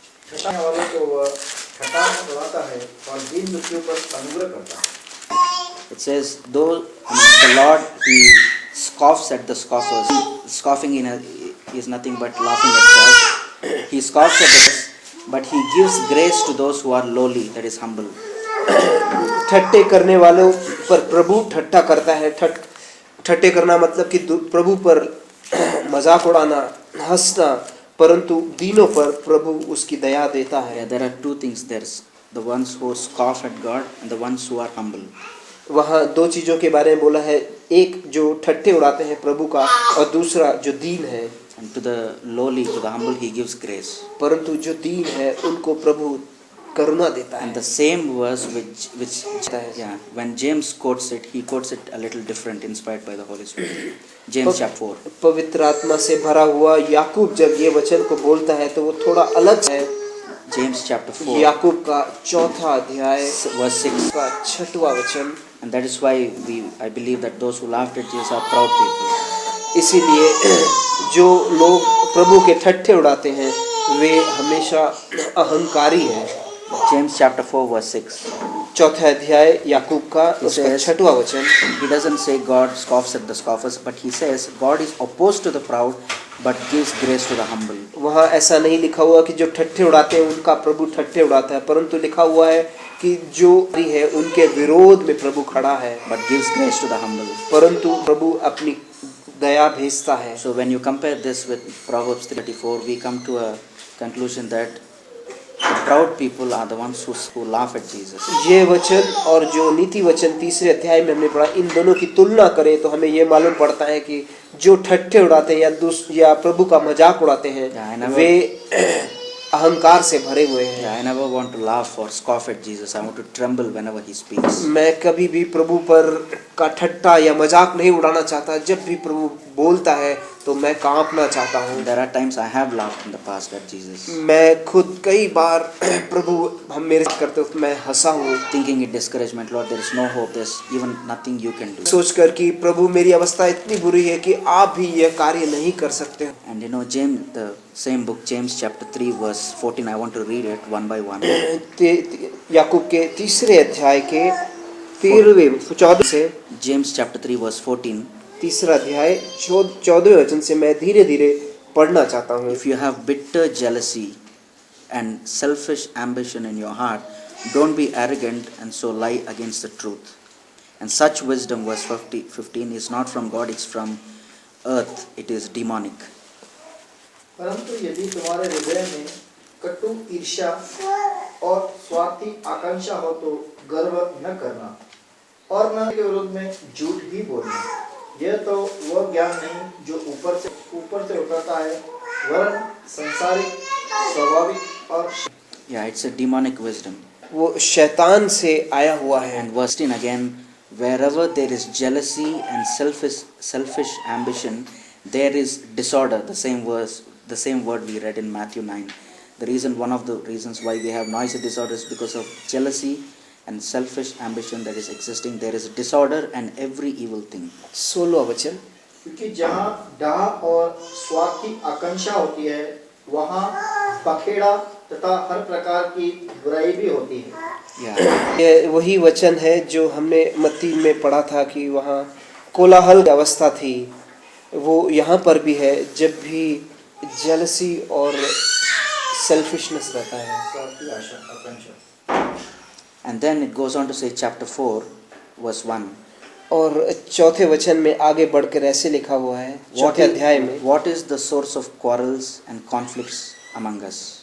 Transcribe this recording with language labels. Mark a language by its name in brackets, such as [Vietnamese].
[Hindi] ठठाने वालों को वह ठट्ठा में उड़ाता है और दीन दुखियों पर अनुग्रह करता है। [English] It says, though the Lord, He scoffs at the scoffers. Scoffing is nothing but laughing at God. He scoffs at us, but He gives grace to those who are lowly, that is humble. [Hindi] ठट्टे करने वालों पर प्रभु ठट्टा करता है। ठट्टे करना मतलब कि प्रभु पर मजाक उड़ाना, हंसना, परंतु दीनों पर प्रभु उसकी दया देता है। [English] Yeah, there are two things. There's the ones who scoff at God and the ones who are humble. [Hindi] वहाँ 2 चीजों के बारे में बोला है, एक जो ठट्टे उड़ाते हैं प्रभु का और दूसरा जो दीन है। [English] And to the lowly, to the humble, He gives grace. [Hindi] परंतु जो दीन है उनको प्रभु करुणा देता है। [English] And the same verse which when James quotes it, he quotes it a little different, inspired by the Holy Spirit. James chapter 4. [Hindi] पवित्र आत्मा से भरा हुआ याकूब जब ये वचन को बोलता है तो वो थोड़ा अलग है। [English] James chapter 4, [Hindi] याकूब का 4 अध्याय [English] verse 6. [Hindi] का 6वां वचन। [English] And that is why I believe that those who laughed at Jesus are proud people. [Hindi] इसीलिए जो लोग प्रभु के ठट्ठे उड़ाते हैं वे हमेशा अहंकारी हैं। [English] James chapter 4, verse 6. [Hindi] 4 अध्याय याकूब का उसका 6वां वचन। [English] He doesn't say God scoffs at the scoffers, but he says God is opposed to the proud but gives grace to the humble. [Hindi] वहाँ ऐसा नहीं लिखा हुआ कि जो ठट्ठे उड़ाते हैं उनका प्रभु ठट्ठे उड़ाता है, परंतु लिखा हुआ है कि जो है उनके विरोध में प्रभु खड़ा है, [English] But gives grace to the humble. [Hindi] परंतु प्रभु अपनी दया भेजता है। [English] So when you compare this with Proverbs 34, we come to a conclusion that the proud people are the ones who laugh at Jesus. [Hindi] ये वचन और जो नीति वचन 3 अध्याय में हमने पढ़ा, इन दोनों की तुलना करें तो हमें ये मालूम पड़ता है कि जो ठट्ठे उड़ाते हैं या प्रभु का मजाक उड़ाते हैं वे अहंकार से भरे हुए हैं। [English] I never want to laugh or scoff at Jesus. I want to tremble whenever he speaks. [Hindi] मैं कभी भी प्रभु पर का ठट्टा या मजाक नहीं उड़ाना चाहता। जब भी प्रभु बोलता है तो मैं कांपना चाहता हूँ। [English] There are times I have laughed in the past at Jesus, [Hindi] मैं खुद कई बार प्रभु हम मेरे करते वक्त मैं हंसा हूँ, [English] thinking in discouragement, Lord, there is no hope. There's even nothing you can do. [Hindi] सोचकर कि प्रभु मेरी अवस्था इतनी बुरी है कि आप भी यह कार्य नहीं कर सकते। [English] And James, the same book, James chapter 3, verse 14. I want to read it one by one. [Hindi] याकूब के 3 अध्याय के 14 से [English] James chapter 3, verse 14. [Hindi] 3 अध्याय 14वें वचन से मैं धीरे धीरे पढ़ना चाहता हूँ। [English] If you have bitter jealousy and selfish ambition in your heart, don't be arrogant and so lie against the truth. And such wisdom, verse 15, is not from God, it's from earth, it is demonic. [Hindi] परंतु यदि तुम्हारे हृदय में कटु ईर्ष्या और स्वार्थी आकांक्षा हो तो गर्व न करना और न के विरोध में झूठ भी बोलना। यह तो वह ज्ञान नहीं जो ऊपर से उतरता है, वरन संसारिक, स्वाभाविक और [English] Yeah, it's a demonic wisdom. [Hindi] वो शैतान से आया हुआ है। [English] And verse 10 again, wherever there is jealousy and selfish ambition, there is disorder. The same verse, the same word we read in Matthew 9. One of the reasons why we have noisy disorder is because of jealousy and selfish ambition that is existing. There is disorder and every evil thing. [Hindi] 16वां वचन, क्योंकि जहाँ डाह और स्वार्थ की आकांक्षा होती है, वहाँ पखेड़ा तथा हर प्रकार की बुराई भी होती है। [English] Yeah. [Hindi] ये वही वचन है जो हमने मत्ती में पढ़ा था कि वहाँ कोलाहल की अवस्था थी, वो यहाँ पर भी है जब भी जेलसी और सेल्फिशनेस रहता है। स्वार्थ की आकांक्षा। [English] And then it goes on to say chapter 4 verse 1. [Hindi] और चौथे वचन में आगे बढ़कर ऐसे लिखा हुआ है, चौथे अध्याय में, [English] What is the source of quarrels and conflicts among us?